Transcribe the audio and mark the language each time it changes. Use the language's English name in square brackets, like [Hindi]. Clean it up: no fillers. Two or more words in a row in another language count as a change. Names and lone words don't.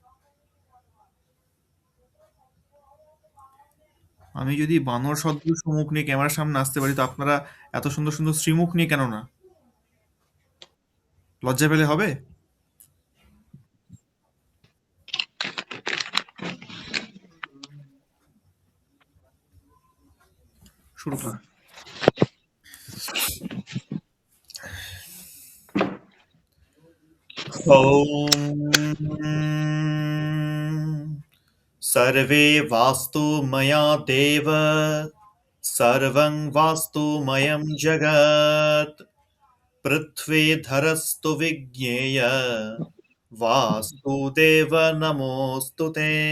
[Bangla] আমি যদি বানর সদৃশ মুখ নিয়ে ক্যামেরার সামনে আসতে পারি, তো আপনারা এত সুন্দর সুন্দর শ্রীমুখ নিয়ে কেন না? লজ্জা পেলে হবে? শুরু করুন। [Sanskrit] ॐ सर्वे वास्तु मया देव सर्वं वास्तुमयं जगत् पृथ्वीधरस्तु विज्ञेय वास्तुदेव नमोऽस्तु ते।